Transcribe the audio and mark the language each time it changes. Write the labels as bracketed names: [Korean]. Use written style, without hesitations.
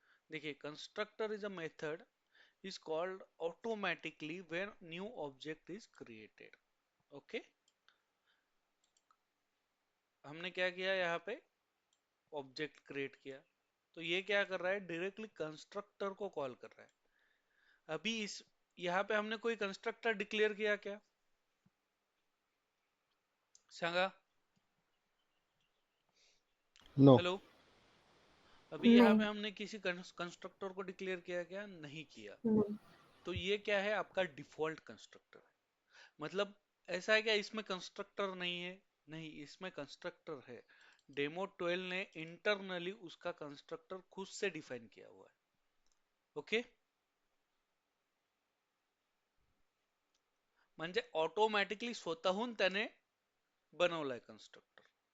[English] देखिए, constructor is a method is called automatically when new object is created. [Hindi] Okay, हमने क्या किया? यहाँ पे ऑब्जेक्ट क्रिएट किया, तो ये क्या कर रहा है? डायरेक्टली कंस्ट्रक्टर को कॉल कर रहा है. अभी इस यहाँ पे हमने कोई कंस्ट्रक्टर डिक्लेयर किया क्या? [Marathi] सांगा. [English] No. [Hindi] हेलो. अभी यहाँ पे नहीं. हमने किसी कंस्ट्रक्टर को डिक्लेयर किया क्या? नहीं किया. नहीं. तो ये क्या है? आपका डिफॉल्ट कंस्ट्रक्टर. मतलब ऐसा है क्या इसमें कंस्ट्रक्टर नहीं है? नहीं, इसमें कंस्ट्रक्टर है. डेमो 12 ने इंटरनली उसका कंस्ट्रक्टर खुद से डिफाइन किया हुआ है. [Marathi] ओके, म्हणजे ऑटोमॅटिकली स्वतःहून त्याने बनवलाय कंस्ट्रक्टर.